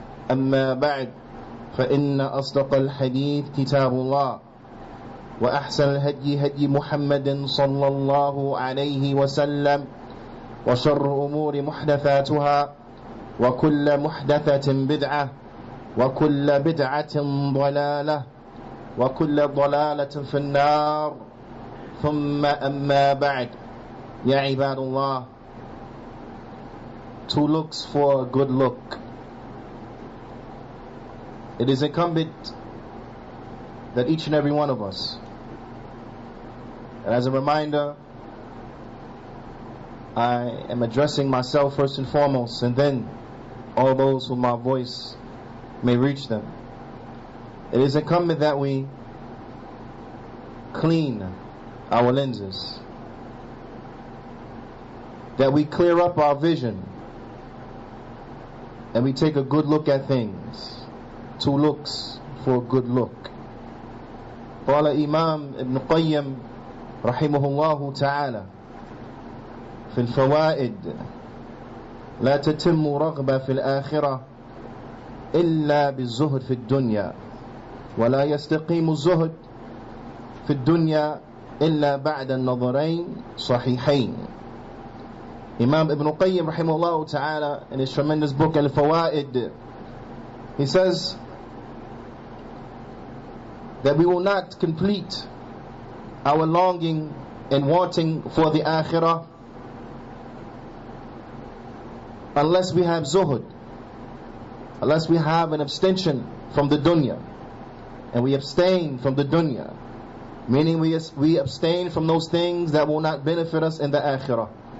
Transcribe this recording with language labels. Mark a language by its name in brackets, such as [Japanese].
[Arabic] أما بعد، فإن أصدق الحديث كتاب الله، وأحسن الهدي هدي محمد صلى الله عليه وسلم، وشر الأمور محدثاتها، وكل محدثة بدعة، وكل بدعة ضلالة، وكل ضلالة في النار. ثم أما بعد. Ya ibadullah, [English] two looks for a good look. It is incumbent that each and every one of us, and as a reminder, I am addressing myself first and foremost, and then all those whom my voice may reach them. It is incumbent that we clean our lenses, that we clear up our vision, and we take a good look at things. Two looks for a good look. [Arabic] قال إمام ابن قيم رحمه الله تعالى في الفوائد: لا تتم رغبة في الآخرة إلا بالزهد في الدنيا، ولا يستقيم الزهد في الدنيا إلا بعد النظرين صحيحين. [English] Imam Ibn Qayyim rahimahullah ta'ala, in his tremendous book Al-Fawaid, he says that we will not complete our longing and wanting for the akhirah unless we have zuhud, unless we have an abstention from the dunya, and we abstain from the dunya, meaning we abstain from those things that will not benefit us in the akhirah.